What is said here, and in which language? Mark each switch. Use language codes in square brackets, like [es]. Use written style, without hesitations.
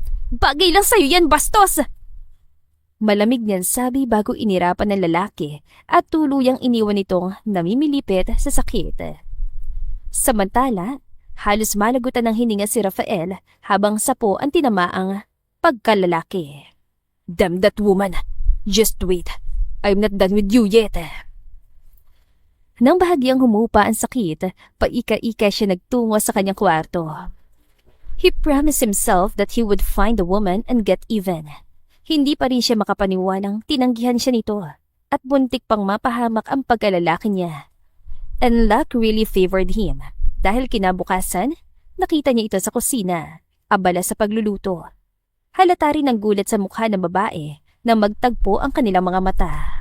[tl] Bagay lang sa'yo yan, bastos! Malamig niyan sabi bago inirapan ng lalaki at tuluyang iniwan nitong namimilipit sa sakit. Samantala, halos malagutan ng hininga si Rafael habang sapo ang tinamaang pagkalalaki. [en] Damn that woman! Just wait, I'm not done with you yet. [tl] Nang bahagyang humupa ang sakit, paika-ika siya nagtungo sa kanyang kwarto. [en] He promised himself that he would find the woman and get even. [tl] Hindi pa rin siya makapaniwalang tinanggihan siya nito at buntik pang mapahamak ang pagkalalaki niya. [en] And luck really favored him [tl] dahil kinabukasan, nakita niya ito sa kusina, abala sa pagluluto. Halata rin ang gulat sa mukha ng babae na magtagpo ang kanilang mga mata.